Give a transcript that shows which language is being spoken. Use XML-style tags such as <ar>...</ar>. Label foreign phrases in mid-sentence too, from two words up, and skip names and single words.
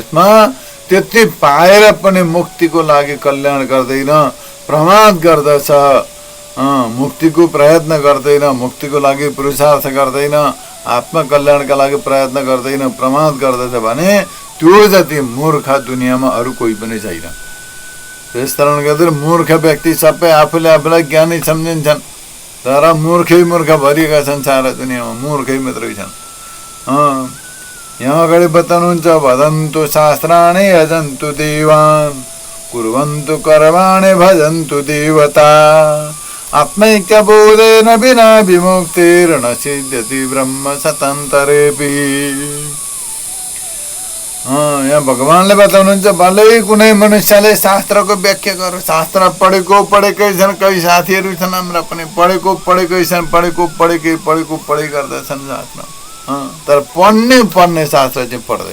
<ne>तर त्यसमा त्यति पाएर पनि मुक्तिको लागि कल्याण गर्दैन, प्रमाद गर्दछ, मुक्तिको प्रयत्न गर्दैन, मुक्तिको लागि पुरुषार्थ गर्दैन, आत्मकल्याणका लागि प्रयत्न गर्दैन, प्रमाद गर्दछ भने त्यो जति मूर्ख दुनियाँमा अरू कोही पनि छैन। त्यस कारण गर्दा मूर्ख व्यक्ति सबै आफूले आफूलाई ज्ञानी सम्झिन्छन्, तर मूर्खै मूर्ख भरिएका छन् सारा दुनियाँमा, मूर्खै मात्रै छन्। यहाँ अगाडि बताउनुहुन्छ</ne> <sa>वदन्तु शास्त्राणि यजन्तु देवान् कुर्वन्तु कर्माणि भजन्तु देवता आत्मैक्यबोधेन विना विमुक्तिर्न सिद्ध्यति ब्रह्म सतन्तरेऽपि।</sa> <ne>यहाँ भगवानले बताउनुहुन्छ भलै कुनै मनुष्यले शास्त्रको व्याख्या गर, शास्त्र पढेकै छन्, कई साथीहरू छन् हाम्रा पनि पढेकै छन्, पढेकै गर्दछन् शास्त्र, तर पढ्ने शास्त्र चाहिँ पढ्दैन।</ne>